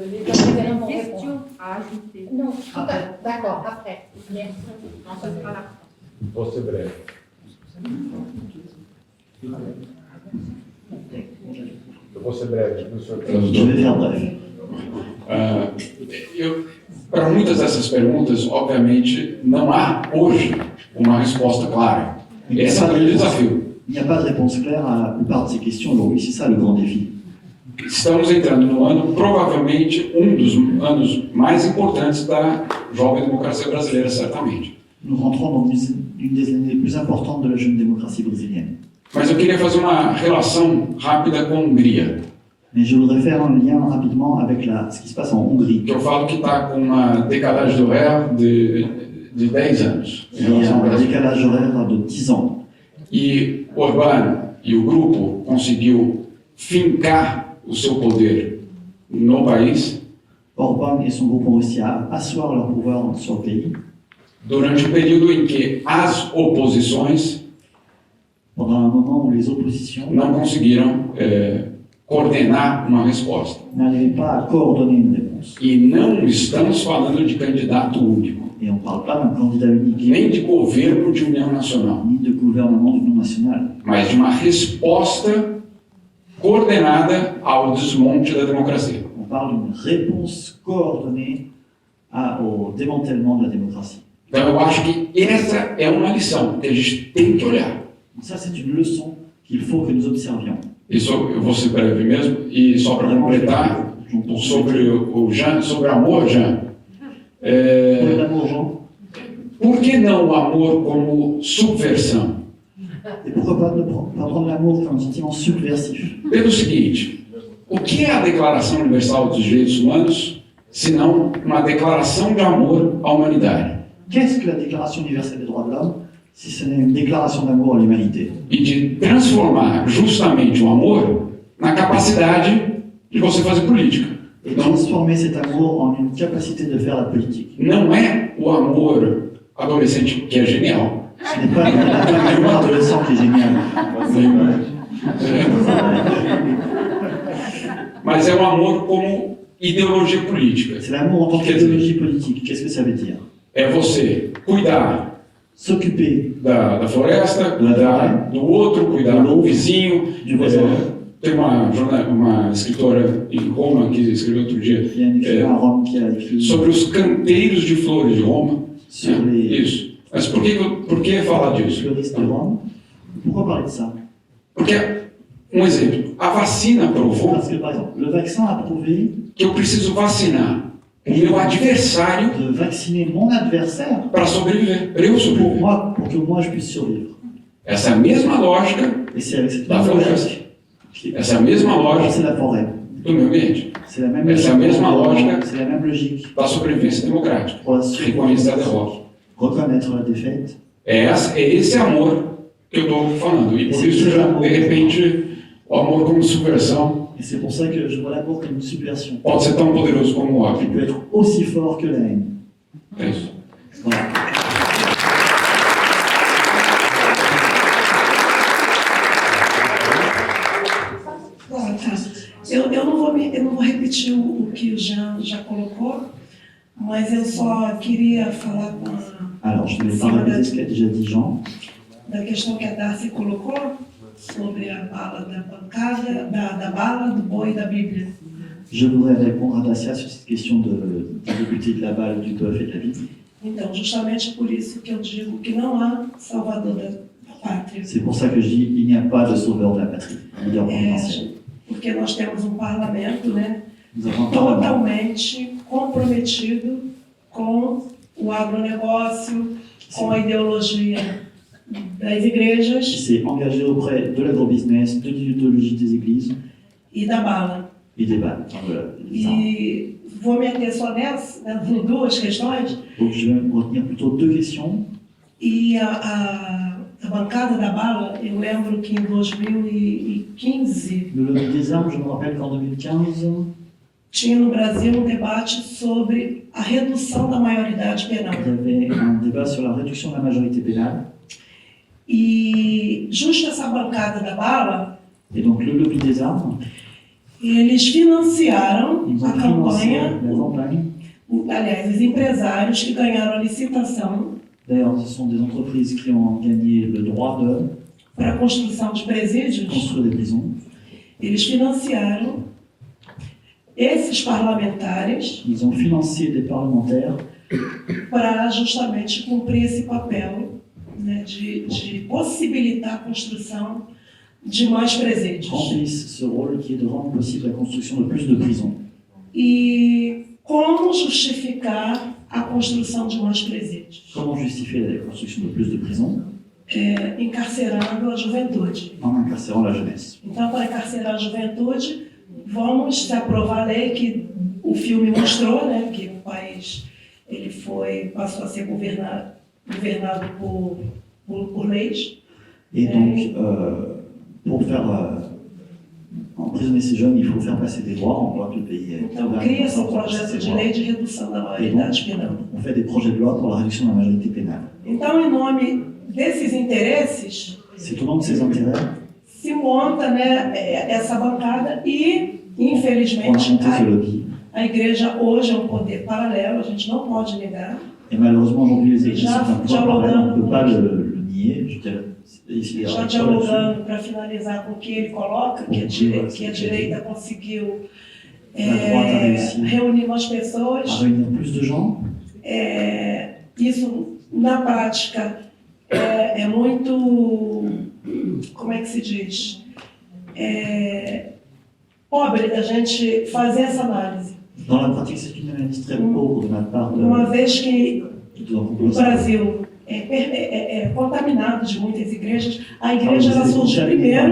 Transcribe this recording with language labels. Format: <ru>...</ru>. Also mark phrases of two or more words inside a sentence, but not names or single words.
<fr>Les intervenants vont répondre. Question à ajouter. Non, d'accord, après. Merci. Non, ce sera là.</fr> <pt>Vou ser breve. Eu vou ser breve, professor.</pt> <fr>Je vais faire bref.</fr> <pt>Para muitas dessas perguntas, obviamente, não há hoje uma resposta clara. Esse é o grande desafio.</pt> <fr>Il n'y a pas de réponse claire à la plupart de ces questions aujourd'hui, c'est ça le grand défi.</fr> <pt>Estamos entrando no ano, provavelmente, dos anos mais importantes da jovem democracia brasileira, certamente.</pt> <fr>Nous rentrons dans une des années les plus importantes de la jeune démocratie brésilienne.</fr> <pt>Mas eu queria fazer uma relação rápida com a Hungria.</pt> <fr>Mais je voudrais faire un lien rapidement avec ce qui se passe en Hongrie.</fr> <pt>Eu falo que está com uma decalagem horária de 10 anos.</pt> <fr>Il y a un décalage horaire de 10 ans.</fr> <pt>E Orbán e o grupo conseguiu fincar o seu poder no país.</pt> <fr>Orbán et son groupe ont réussi à asseoir leur pouvoir sur le pays.</fr> <pt>Durante o período em que as oposições</pt> <fr>Pendant un moment où les oppositions</fr> <pt>não conseguiram coordenar uma resposta.</pt> <fr>n'arrivaient pas à coordonner une réponse.</fr> <pt>E não estamos falando de candidato único,</pt> <fr>Et on ne parle pas d'un candidat unique,</fr> <pt>nem de governo de união nacional,</pt> <fr>ni de gouvernement d'union nationale,</fr> <pt>mas de uma resposta coordenada ao desmonte da democracia.</pt> <fr>on parle d'une réponse coordonnée au démantèlement de la démocratie.</fr> <pt>Então eu acho que essa é uma lição que a gente tem que olhar.</pt> <fr>Donc ça, c'est une leçon qu'il faut que nous observions.</fr> <pt>Isso eu vou ser breve mesmo, e só para completar, sobre o Jean, sobre amor, Jean. Por que não o amor como subversão?</pt> <fr>Et pourquoi pas ne pas prendre l'amour comme un sentiment subversif?</fr> <pt>Pelo seguinte, o que é a Declaração Universal dos Direitos Humanos, senão uma declaração de amor à humanidade?</pt> <fr>Qu'est-ce que la Déclaration universelle des droits de l'homme si ce n'est une déclaration d'amour à l'humanité?</fr> <pt>E de transformar justamente o amor na capacidade de você fazer política.</pt> <fr>Et transformer cet amour en une capacité de faire la politique.</fr> <pt>Não é o amor adolescente que é genial.</pt> <fr>Ce n'est pas l'amour adolescent qui est génial.</fr> <pt>Mas é o amor como ideologia política.</pt> <fr>C'est l'amour en tant qu'idéologie politique. Qu'est-ce que ça veut dire?</fr> <pt>É você cuidar,</pt> <fr>s'occuper</fr> <pt>da floresta, cuidar do outro, cuidar do vizinho. Tem uma escritora em Roma que escreveu outro dia sobre os canteiros de flores de Roma. Isso. Mas por que falar disso?</pt> <fr>Pourquoi parler de ça?</fr> <pt>Porque, um exemplo, a vacina provou</pt> <fr>Parce que, par exemple, le vaccin a prouvé</fr> <pt>que eu preciso vacinar o meu adversário</pt> <fr>de vacciner mon adversaire</fr> <pt>para sobreviver, para eu sobreviver.</pt> <fr>Pour que moi je puisse survivre.</fr> <pt>Essa mesma lógica</pt> <fr>Et c'est avec cette</fr> <pt>da floresta. Essa mesma lógica do meio ambiente. Essa mesma lógica da sobrevivência democrática. Reconhecer a derrota.</pt> <fr>Reconnaître la défaite.</fr> <pt>É esse amor que eu estou falando. E por isso, já, de repente, o amor como subversão</pt> <fr>Et c'est pour ça que je vois l'amour comme une subversion.</fr> <pt>pode ser tão poderoso como o ódio.</pt> <fr>Il peut être aussi fort que la haine.</fr> <pt>É isso.</pt> <fr>Voilà.</fr> <pt>Eu não vou repetir o que o Jean já colocou, mas eu só queria falar com</pt> <fr>Alors, je ne vais pas répéter ce qu'a déjà dit Jean.</fr> <pt>Da questão que a Darcy colocou sobre a bala da bancada, da bala, do boi e da Bíblia.</pt> <fr>Je voudrais répondre à Dacia sur cette question du député de la balle, du bœuf et de la Bible.</fr> <pt>Então, justamente por isso que eu digo que não há salvador da pátria.</pt> <fr>C'est pour ça que je dis il n'y a pas de sauveur de la patrie, leader providentiel.</fr> <pt>Porque nós temos um parlamento, né,</pt> <fr>Nous avons un parlement</fr> <pt>totalmente comprometido com o agronegócio, com a ideologia das igrejas</pt> <fr>qui s'est engagé auprès de l'agrobusiness, de l'idéologie des églises</fr> <pt>e da bala.</pt> <fr>et des balles.</fr> <pt>E vou me ater só nessa, em duas questões.</pt> <fr>Donc je vais me retenir plutôt deux questions.</fr> <pt>E a bancada da bala, eu lembro que em 2015</pt> <fr>Le lobby des armes, je me rappelle qu'en 2015,</fr> <pt>tinha no Brasil um debate sobre a redução da maioridade penal.</pt> <fr>il y avait un débat sur la réduction de la majorité pénale.</fr> <pt>E justo essa bancada da bala,</pt> <fr>Et donc le lobby des armes,</fr> <pt>eles financiaram</pt> <fr>ils</fr> <pt>a</pt> <fr>ont financé</fr> <pt>campanha,</pt> <fr>la campagne.</fr> <pt>aliás, os empresários que ganharam a licitação</pt> <fr>D'ailleurs, ce sont des entreprises qui ont gagné le droit de</fr> <pt>para a construção de presídios.</pt> <fr>construire des prisons.</fr> <pt>Eles financiaram esses parlamentares</pt> <fr>Ils ont financé des parlementaires</fr> <pt>para justamente cumprir esse papel, né, de possibilitar a construção de mais presídios.</pt> <fr>remplissent ce rôle qui est de rendre possible la construction de plus de prisons.</fr> <pt>E como justificar a construção de mais presídios?</pt> <fr>Comment justifier la construction de plus de prisons?</fr> <pt>Encarcerando a juventude.</pt> <fr>En incarcérant la jeunesse.</fr> <pt>Então, para encarcerar a juventude, vamos se aprovar a lei que o filme mostrou, né, que o país ele passou a ser governado por leis.</pt> <fr>Et donc, pour faire emprisonner ces jeunes, il faut faire passer des lois. On voit que le pays est</fr> <pt>Então, cria-se um projeto de lei de redução da maioridade penal.</pt> <fr>On fait des projets de loi pour la réduction de la majorité pénale.</fr> <pt>Então, em nome desses interesses,</pt> <fr>C'est au nom de ses intérêts</fr> <pt>se monta, né, essa bancada e,</pt> <fr>qu'on a</fr> <pt>infelizmente,</pt> <fr>monté ce lobby.</fr> <pt>a igreja hoje é um poder paralelo, a gente não pode negar.</pt> <fr>Et malheureusement, aujourd'hui, les églises sont un pouvoir parallèle, on ne peut pas le nier. Je dirais, ici,</fr> <pt>Já dialogando, para finalizar com o que ele coloca, que a direita conseguiu reunir mais pessoas.</pt> <fr>À réunir plus de gens.</fr> <pt>Isso, na prática, é muito, como é que se diz? Pobre da gente fazer essa análise.</pt> <fr>Dans la pratique, c'est une analyse très pauvre de ma part.</fr> <pt>Uma vez que o Brasil é contaminado de muitas igrejas, a igreja ela surge primeiro.</pt>